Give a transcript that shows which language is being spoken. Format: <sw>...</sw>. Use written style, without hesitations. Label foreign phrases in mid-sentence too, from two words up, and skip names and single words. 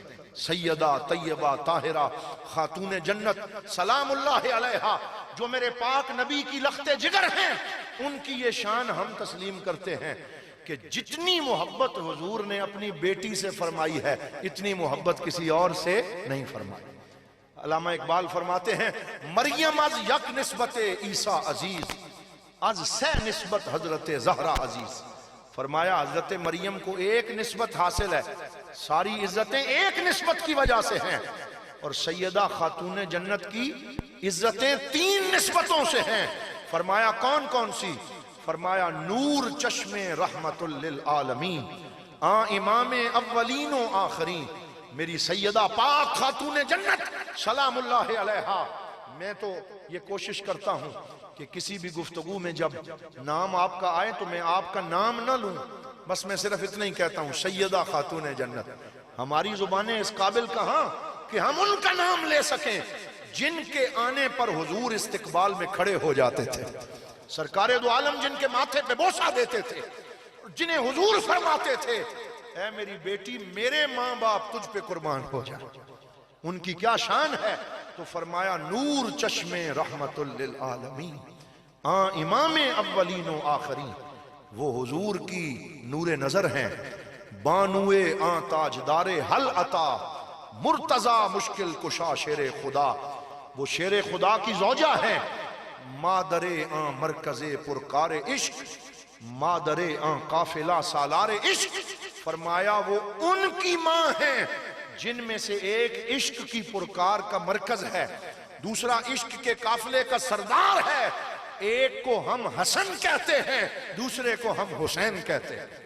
<ur>سیدہ طیبہ طاہرہ خاتون جنت</ur> <ar>سلام اللہ علیہا،</ar> <ur>جو میرے پاک نبی کی لخت جگر ہیں، ان کی یہ شان ہم تسلیم کرتے ہیں کہ جتنی محبت حضور نے اپنی بیٹی سے فرمائی ہے اتنی محبت کسی اور سے نہیں فرمائی۔ علامہ اقبال فرماتے ہیں</ur> <fa>مریم از یک نسبت عیسیٰ عزیز، از سہ نسبت حضرت زہرا عزیز۔</fa> <ur>فرمایا حضرت مریم کو ایک نسبت حاصل ہے، ساری عزتیں ایک نسبت کی وجہ سے ہیں، اور سیدہ خاتون جنت کی عزتیں 3 نسبتوں سے ہیں۔ فرمایا کون کون سی؟ فرمایا نور چشم رحمت للعالمین، امام اولین و آخرین، میری سیدہ پاک خاتون جنت</ur> <ar>سلام اللہ علیہا۔</ar> <ur>میں تو یہ کوشش کرتا ہوں کہ کسی بھی گفتگو میں جب نام آپ کا آئے تو میں آپ کا نام نہ لوں، بس میں صرف اتنا ہی کہتا ہوں سیدہ خاتون جنت۔ ہماری زبانیں اس قابل کہاں کہ ہم ان کا نام لے سکیں جن کے آنے پر حضور استقبال میں کھڑے ہو جاتے تھے، سرکار دو عالم جن کے ماتھے پہ بوسہ دیتے تھے، جنہیں حضور فرماتے تھے اے میری بیٹی میرے ماں باپ تجھ پہ قربان ہو جائے، ان کی کیا شان ہے؟ تو فرمایا نور چشم رحمت للعالمین، امام اولین و آخرین، وہ حضور کی نور نظر ہیں،</ur> <fa>بانوے تاجدار حل عطا، مرتضی مشکل کشا شیر خدا،</fa> <ur>وہ شیر خدا کی زوجہ ہیں،</ur> <fa>مادر مرکز پرکار عشق، مادر قافلہ سالار عشق۔</fa> <ur>فرمایا وہ ان کی ماں ہیں جن میں سے ایک عشق کی پرکار کا مرکز ہے، دوسرا عشق کے قافلے کا سردار ہے، ایک کو ہم حسن کہتے ہیں، دوسرے کو ہم حسین کہتے ہیں۔</ur>